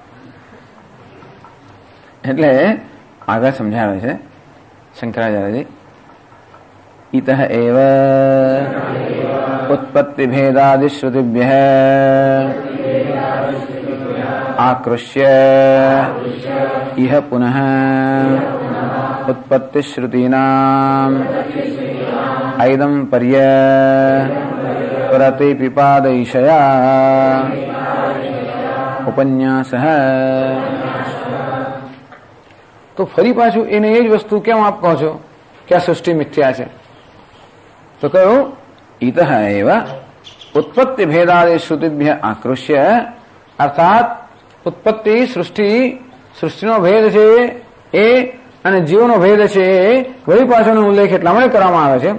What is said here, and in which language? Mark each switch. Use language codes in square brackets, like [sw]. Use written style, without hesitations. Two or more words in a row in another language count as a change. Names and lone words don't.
[gu] એટલે આગળ સમજાવે છે શંકરાચાર્યજી [sa] ઇતઃ એવ ઉત્પત્તિ ભેદાદિશ્રુતિભ્યઃ આકૃષ્ય ઇહ પુનઃ ઉત્પત્તિ શ્રુતીનામ ऐदम पर्य प्रतिपिपादयिषया उपन्यासः. [gu] તો ફરી પાછું એને એ જ વસ્તુ કેમ આપ કહો છો કે આ સૃષ્ટિ મિથ્યા છે? તો કહ્યું [sa] ઇતઃ એવ ઉત્પત્તિ ભેદાદિ શ્રુતિભ્ય આકૃષ્ય, [gu] અર્થાત ઉત્પત્તિ સૃષ્ટિનો ભેદ છે એ અને જીવનો ભેદ છે એ વળી પાછળનો ઉલ્લેખ એટલા માટે કરવામાં આવે છે.